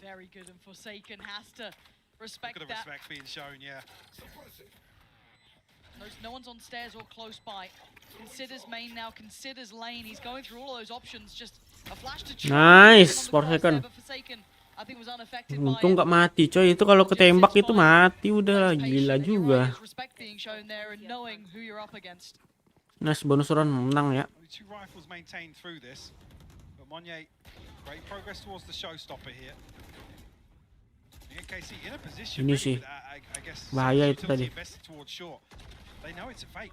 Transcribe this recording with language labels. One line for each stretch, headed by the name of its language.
English: Very good, and Forsaken has to respect that. Being shown, yeah. No one's on stairs or close by. Considers main now, considers lane. He's going through all those options. Just a flash to choose. Nice, Forsaken. I think was unaffected by
Indonesian: Untung gak mati, coy. Itu kalau ketembak itu mati udah gila juga.
English: respect being shown there and knowing who you're up against.
Indonesian: Nice, bonus run menang ya.
English: 2 rifles maintained through this. But Monnier, great progress towards the showstopper here. KC in a position
Indonesian: Ini sih
English: I guess
Indonesian: bahaya itu tadi.
English: towards short. They know it's a fake.